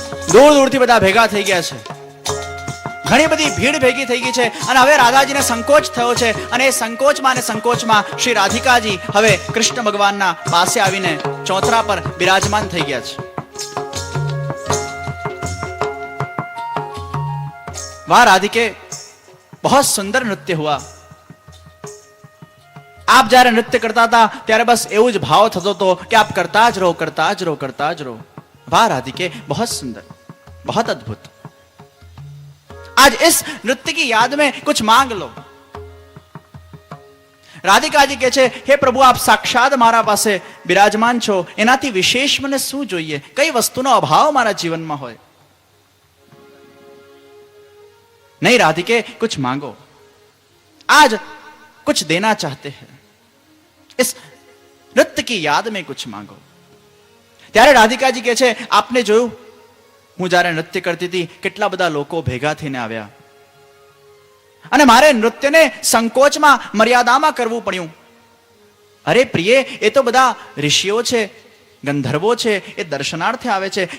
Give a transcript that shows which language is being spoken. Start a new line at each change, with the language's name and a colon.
Gujarati: દૂર દૂરથી બધા ભેગા થઈ ગયા છે, ઘણી બધી ભીડ ભેગી થઈ ગઈ છે અને હવે રાધાજીને સંકોચ થયો છે અને એ સંકોચમાં અને સંકોચમાં શ્રી રાધિકાજી હવે કૃષ્ણ ભગવાનના પાસે આવીને ચોતરા પર બિરાજમાન થઈ ગયા છે.
Hindi: वाह राधिके, बहुत सुंदर नृत्य हुआ.
Gujarati: आप જ્યારે નૃત્ય કરતા હતા ત્યારે બસ એવું જ ભાવ થતો હતો કે આપ કરતા જ રહો, કરતા જ રહો, કરતા જ રહો.
Hindi: वाह राधिके, बहुत सुंदर, बहुत अद्भुत. आज इस नृत्य की याद में कुछ मांग लो.
Gujarati: રાધિકાજી કહે છે, હે પ્રભુ, આપ સાક્ષાત મારા પાસે બિરાજમાન છો, એનાથી વિશેષ મને શું જોઈએ? કઈ વસ્તુનો અભાવ મારા જીવનમાં હોય?
Hindi: नहीं राधिके, कुछ मांगो. आज कुछ देना चाहते हैं, इस नृत्य की याद में कुछ मांगो.
Gujarati: ત્યારે રાધિકાજી કહે છે, આપને જોયું હું જ્યારે નૃત્ય કરતી હતી કેટલા બધા લોકો ભેગા થઈને આવ્યા અને મારે નૃત્યને સંકોચમાં મર્યાદામાં કરવું પડ્યું. અરે પ્રિય, એ તો બધા ઋષિઓ છે, ગંધર્વો છે, એ દર્શનાર્થે આવે છે.